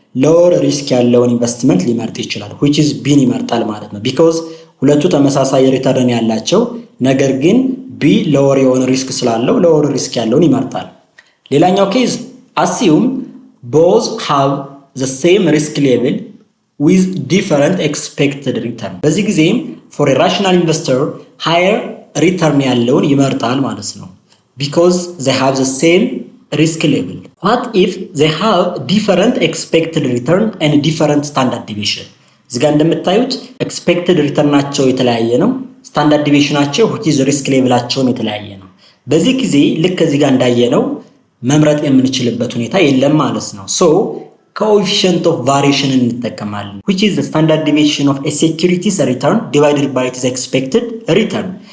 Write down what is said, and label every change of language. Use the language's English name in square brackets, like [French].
[Amharic] lower risk ያለውን ኢንቨስትመንት ሊመርጥ ይችላል [English] which is B [Amharic] ይመርጣል ማለት ነው because ሁለቱ ተመሳሳይ ሪተርን ያላቸው ነገር ግን ቢ ሎወር የሆነ ሪስክ ስላለው ሎወር ሪስክ ያለውን ይመርጣል። ሌላኛው ኬዝ [English] assume both have the same risk level with different expected return [Amharic] በዚህ ጊዜም [English] for a rational investor higher return [Amharic] ያለውን ይመርጣል ማለት ነው [English] because they have the same risk level. What if they have different expected return and different standard deviation? [Amharic] እዚህ ጋር እንደምታዩት expected return ናቸው የተለያየ ነው ስታንዳርድ ዲቪዥናቸው [English] which is risk level [Amharic] አቸውም የተለያየ ነው። በዚህ ጊዜ ልክ እዚህ ጋር እንዳየነው መምረጥ የምንችልበት ሁኔታ የለም ማለት ነው። [English] so coefficient of variation [Amharic] እንጠቀማለን [English] which is the standard deviation of a security's return divided by its expected return።